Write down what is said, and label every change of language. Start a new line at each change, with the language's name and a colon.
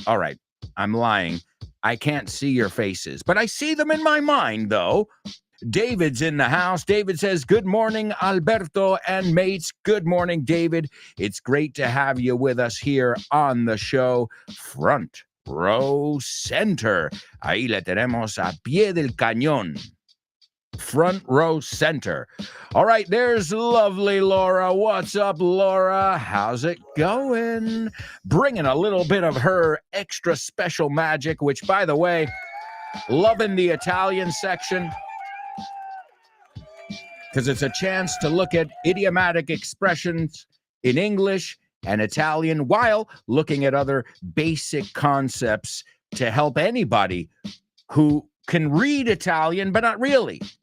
English: All right, I'm lying. I can't see your faces, but I see them in my mind, though. David's in the house. David says, good morning, Alberto and mates. Good morning, David. It's great to have you with us here on the show. Front row center.
Spanish: Ahí le tenemos a pie del cañón.
English: Front row center. All right, there's lovely Laura. What's up, Laura? How's it going? Bringing a little bit of her extra special magic, which, by the way, loving the Italian section because it's a chance to look at idiomatic expressions in English and Italian while looking at other basic concepts to help anybody who can read Italian, but not really.